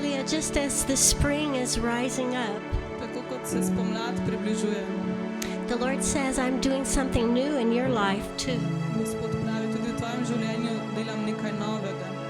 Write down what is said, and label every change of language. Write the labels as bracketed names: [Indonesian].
[English] Just as the spring is rising up, [Slovenian] Tako kot se spomlad približuje. [English] the Lord says, I'm doing something new in your life too. [Slovenian] Gospod pravi, tudi v tvojem življenju delam nekaj novega.